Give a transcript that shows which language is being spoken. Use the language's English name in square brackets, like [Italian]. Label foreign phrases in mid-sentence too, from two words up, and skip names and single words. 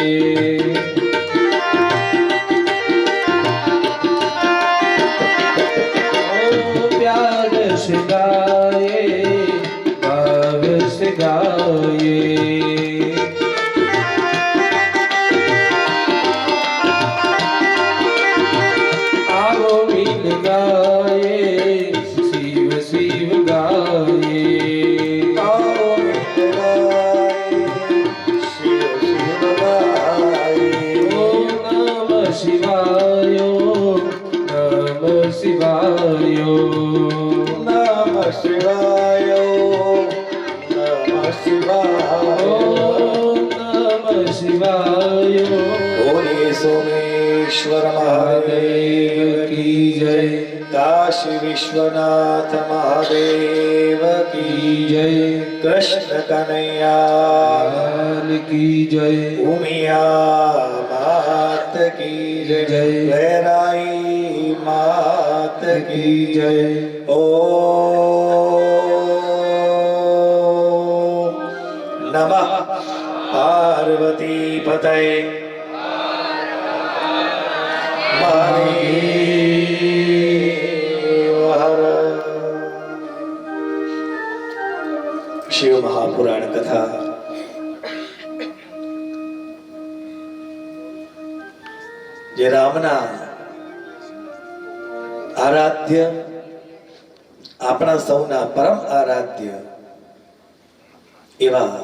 [Hindi] ओ प्यार से गाए भाव से गाए आओ मिल गाए शिव शिव गाए आओ मिल गाए शिव शिव गाए [Sanskrit] ओम नमः शिवाय नमः शिवाय नमः शिवाय नमः शिवाय ओम नमः शिवाय [Hindi] बोले सोमेश्वर महादेव की जय काशी विश्वनाथ महादेव की जय कृष्ण कन्हैया लाल की जय उमिया मात की जय जय। वैराई मात की जय [Sanskrit] ओ नमः पार्वती पतये महादेव हर [Hindi] शिव महापुराण कथा [Gujarati] જે રામના આરાધ્ય આપણા સૌના પરમ આરાધ્ય એવા